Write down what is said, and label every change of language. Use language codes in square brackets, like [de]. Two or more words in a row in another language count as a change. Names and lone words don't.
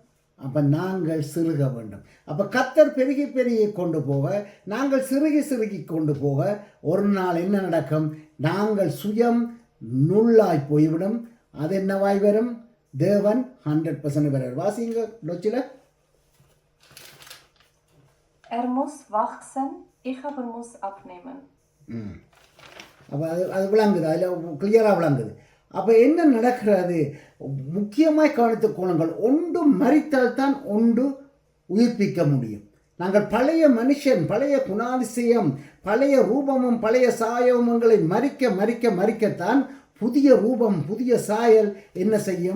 [ta] அப்போ நாங்கள் சிறுக வேண்டும். அப்போ கர்த்தர் பெருகி கொண்டு போக, நாங்கள் சிறுகி கொண்டு போக ஒரு நாள் என்ன நடக்கும்? நாங்கள் சுயம் நுள்ளாய் போய்விடும். அது என்னவாய் வரும்? தேவன் 100% வரும். வாசிங்க டொச்சில. [de] muss wachsen, ich aber muss abnehmen. [ta] அப்போ அது விளங்குது, அதில் கிளியராக விளங்குது. அப்போ என்ன நடக்கிறது? முக்கியமாய் கவனித்துக் கொள்ளுங்கள். ஒன்று மரித்தால் தான் ஒன்று உயிர்ப்பிக்க முடியும். நாங்கள் பழைய மனுஷன், பழைய குணாதிசயம், பழைய ரூபமும் பழைய சாயவங்களை மறிக்கத்தான் புதிய ரூபம், புதிய சாயல் என்ன செய்யும்?